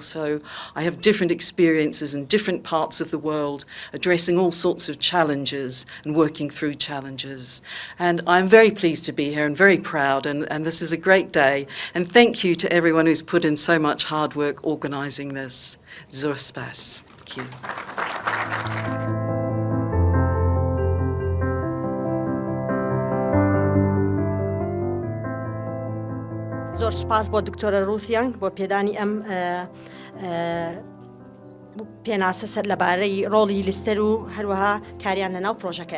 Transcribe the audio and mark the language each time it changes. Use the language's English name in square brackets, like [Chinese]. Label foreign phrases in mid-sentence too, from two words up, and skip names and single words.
[English] So I have different experiences in different parts of the world, addressing all sorts of challenges and working through challenges. And I'm very pleased to be here and very proud, and this is a great day. And thank you to everyone who's put in so much hard work organising this. [Central Kurdish] Zor spas. [English] Thank you. [Central Kurdish] زۆر سپاس بۆ دکتۆرە ڕوثیان بۆ پێدانی ئەم پێناسە سەر لەبارەی ڕۆڵی لیستەر و هەروەها کاریان لەناو پرۆژەکەیە.